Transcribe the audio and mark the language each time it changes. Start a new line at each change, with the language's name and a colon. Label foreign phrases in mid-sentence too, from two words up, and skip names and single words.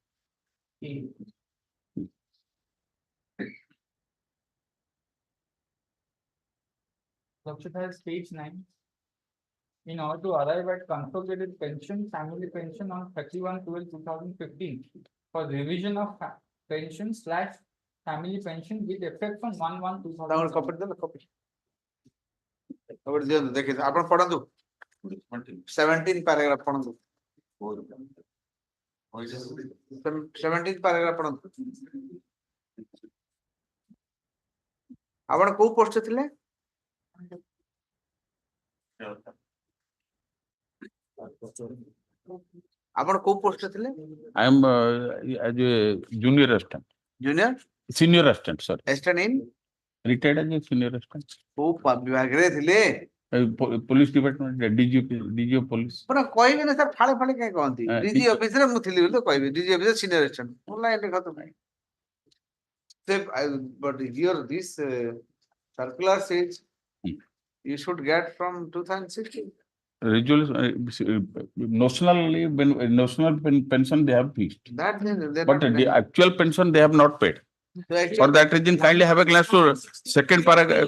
English: Lordship has page 9. In order to arrive at consolidated pension, family pension on 31/12/2015 for revision of pension / family pension with effect from 1/1/2000.
Odia: copy ଦେଲେ
English: copy copy
Odia: ଦିଅନ୍ତୁ ଦେଖି ଆପଣ ପଢନ୍ତୁ 17 paragraph ପଢନ୍ତୁ 17 paragraph ପଢନ୍ତୁ ଆପଣ କୋଉ ପୋଷ୍ଟ ଥିଲେ ଆପଣ କୋଉ ପୋଷ୍ଟ ଥିଲେ
English: I am as a junior assistant. ଜୁନିୟର Senior assistant, sorry. assistant in Retired as a senior assistant.
Odia: କୋଉ ବିଭାଗରେ ଥିଲେ
English: Police department, DG of police.
Odia: ପୁରା କହିବେ ନା ସାର୍ ଫାଳେ ଫାଳେ କାଇଁ କହନ୍ତି ଡିଜି
English: DG
Odia: ଅଫିସରେ ମୁଁ ଥିଲି ବୋଲି ତ କହିବି ଡିଜି ଅଫିସର
English: senior assistant
Odia: ମୁଁ ଲାଇନରେ କଥା ନାହିଁ
English: but here this circular says you should get from 2016 Resolution, notional pension they have fixed. that But the actual pension they have not paid. For that reason, kindly have a glance to second paragraph.